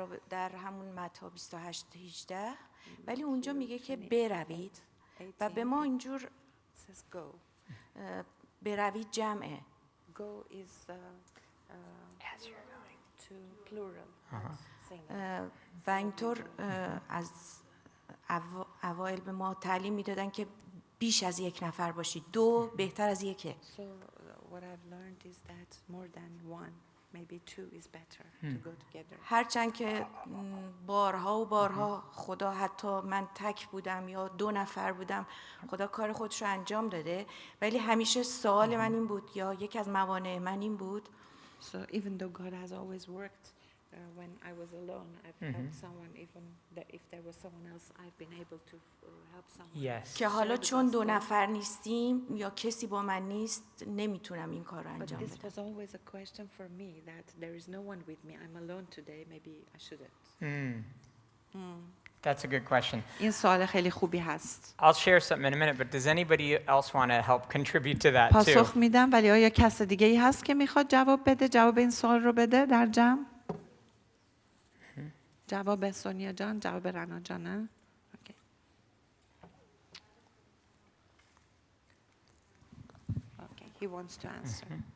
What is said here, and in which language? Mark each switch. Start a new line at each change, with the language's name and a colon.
Persian: در همون متی 28-18 ولی اونجا میگه که بروید و به ما اینجور بروید جمعه.
English: Go is As you're going. to plural.
Persian: و اینطور از اوایل به ما تعلیم میدادن که بیش از یک نفر باشید. دو بهتر از یکه.
English: So what I've learned is that more than one, maybe two is better to go together.
Persian: هرچند که بارها و بارها خدا حتی من تک بودم یا دو نفر بودم خدا کار خودش رو انجام داده ولی همیشه سوال من این بود یا یکی از موانع من این بود
English: So even though God has always worked when I was alone, I've helped someone. Even if there was someone else, I've been able to help someone. Yes.
Persian: که حالا چون دو نفر نیستیم یا کسی با من نیست نمیتونم این کار رو
English: But
Persian: انجام
English: this
Persian: بدم.
English: was always a question for me that there is no one with me. I'm alone today. Maybe I shouldn't. That's a good question.
Persian: این سوال خیلی خوبی هست.
English: I'll share something in a minute, but does anybody else want to help contribute to that too?
Persian: پاسخ میدم ولی آیا کس دیگه ای هست که میخواد جواب بده؟ جواب این سوال رو بده در جمع؟ جواب سونیا جان، جواب رنا جانه؟ Okay.
English: Okay, he wants to answer.